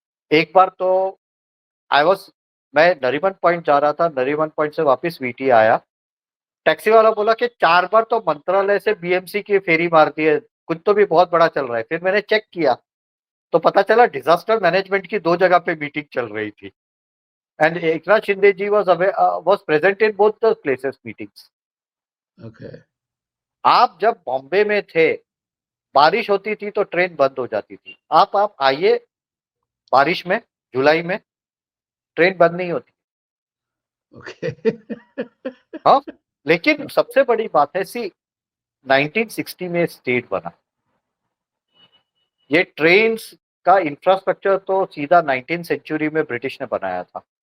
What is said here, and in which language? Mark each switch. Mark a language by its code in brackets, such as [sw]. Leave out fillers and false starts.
[hi] एक बार तो [en] I was [hi] मैं नरीमन पॉइंट जा रहा था, नरीमन पॉइंट से वापस वीटी आया, टैक्सी वाला बोला कि 4 बार तो मंत्रालय से बीएमसी की फेरी मार दी है, कुछ तो भी बहुत बड़ा चल रहा है। फिर मैंने चेक किया तो पता चला डिजास्टर मैनेजमेंट की 2 जगह पे मीटिंग चल रही थी। [en] And Eknath Shinde ji was present in both the places meetings. Okay. [hi] आप जब बॉम्बे में थे, बारिश होती थी तो ट्रेन बंद हो जाती थी। आप आइए बारिश में, जुलाई में ट्रेन बंद नहीं होती। [en] Okay. [hi] हाँ, लेकिन सबसे बड़ी बात है, सी 1960 में स्टेट बना, ये ट्रेन्स का इंफ्रास्ट्रक्चर तो सीधा 19th सेंचुरी में ब्रिटिश ने बनाया था।